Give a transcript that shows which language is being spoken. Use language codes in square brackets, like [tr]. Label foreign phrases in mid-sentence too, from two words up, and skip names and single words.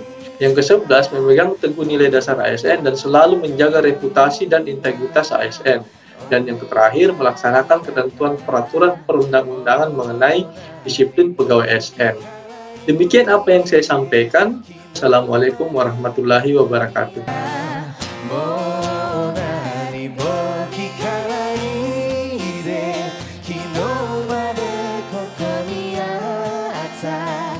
[id] Yang ke-11, memegang teguh nilai dasar ASN dan selalu menjaga reputasi dan integritas ASN. Dan yang terakhir, melaksanakan ketentuan peraturan perundang-undangan mengenai disiplin pegawai ASN. Demikian apa yang saya sampaikan. [ar] السلام عليكم ورحمة الله وبركاته. [ja] もう何も聞かないで昨日までここにあった